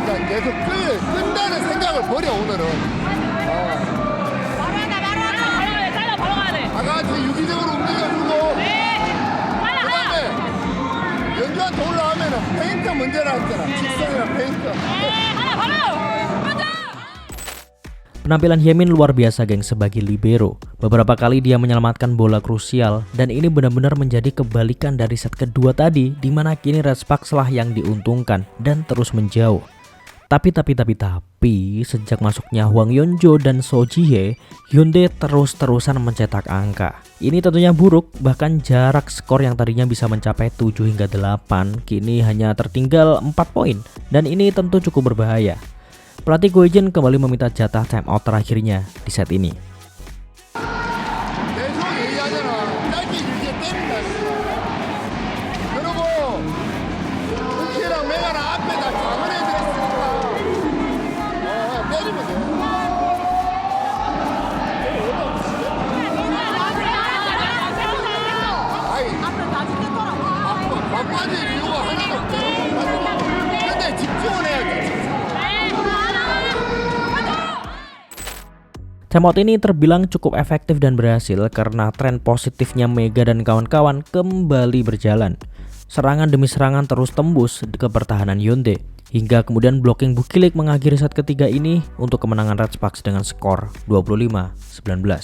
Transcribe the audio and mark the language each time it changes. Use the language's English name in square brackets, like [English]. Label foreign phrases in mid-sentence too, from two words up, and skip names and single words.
[Korean] 계속 끈다는 생각을 버려 오늘은. 바로 하자 바로 하자 바로 가야 돼 잘라 바로 가야 돼 다 같이 유기적으로 움직여주고 네 하나 그다음에 연주한테 올라가면은 페인트 문제라 했잖아. 직선이랑 페인트. 하나 바로 가자 [Indonesian] Penampilan Hyemin luar biasa geng sebagai libero. Beberapa kali dia menyelamatkan bola krusial dan ini benar-benar menjadi kebalikan dari set kedua tadi di mana kini Red Sparks lah yang diuntungkan dan terus menjauh. Tapi sejak masuknya Hwang Yeonjo dan So Ji-hye, Hyundai terus-terusan mencetak angka. Ini tentunya buruk, bahkan jarak skor yang tadinya bisa mencapai 7 hingga 8 kini hanya tertinggal 4 poin dan ini tentu cukup berbahaya. Pelatih Go Hee-jin kembali meminta jatah timeout terakhirnya di set ini. [Korean] 계속 얘기하잖아. 짧게 길게 때린다. 그리고 우키랑 메가랑 앞에다 작은 애들 있으니까 때리면 돼. 아이 바빠질 이유가 하나도 없대. 근데 집중을 해야 돼. [Indonesian] Timeout ini terbilang cukup efektif dan berhasil karena tren positifnya Mega dan kawan-kawan kembali berjalan. Serangan demi serangan terus tembus ke pertahanan Hyundai hingga kemudian blocking Bukilik mengakhiri set ketiga ini untuk kemenangan Red Sparks dengan skor 25-19.